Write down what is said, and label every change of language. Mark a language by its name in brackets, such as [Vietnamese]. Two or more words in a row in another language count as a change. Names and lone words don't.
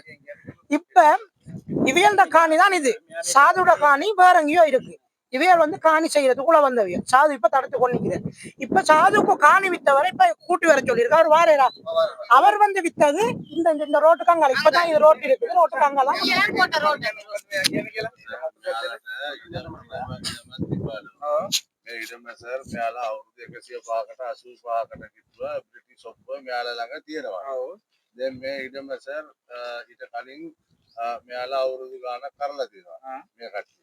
[Tamil] இப்ப இவியல்ட காணி தான் இது, சாதுட காணி வேற எங்கேயோ இருக்கு. இவையல் காணி செய்யறதுக்குள்ள வந்தவியல் சாது இப்ப தடுத்து கொண்டிருக்கிறார். இப்ப சாதுக்கு காணி வித்தவரை இப்ப கூட்டி வர சொல்லியிருக்காரு. அவர் வாரேரா, அவர் வித்தது இந்த ரோட்டுக்கு அங்கால. இப்பதான் இது ரோட் இருக்குது, ரோட்டுக்கு அங்கெல்லாம் [Sinhala] ඉඩම සර් මෙයාලා අවුරුදු 105කට 85කට කිව්වා බ්‍රිටිෂ් ඔක්කොම මෙයාලා ළඟ තියෙනවා. දැන් මේ ඉඩම සර් ඊට කලින් මෙයාලා අවුරුදු ගාණක් කරලා තියෙනවා මේ කට්ටිය.